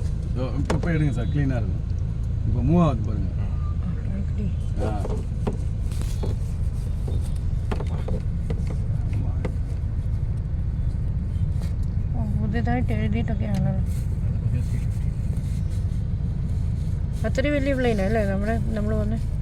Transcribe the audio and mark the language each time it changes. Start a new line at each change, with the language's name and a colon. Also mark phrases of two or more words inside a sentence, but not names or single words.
Tamil: இப்போ எடுங்க சார், க்ளீனாக இருக்கும். இப்போ மூவ் ஆகுது பாருங்க.
Malayalam: പുതിയതായിട്ട് എഴുതിയിട്ടൊക്കെയാണല്ലോ. അത്രയും വലിയ പ്ലെയിനാ അല്ലേ നമ്മൾ വന്നേ?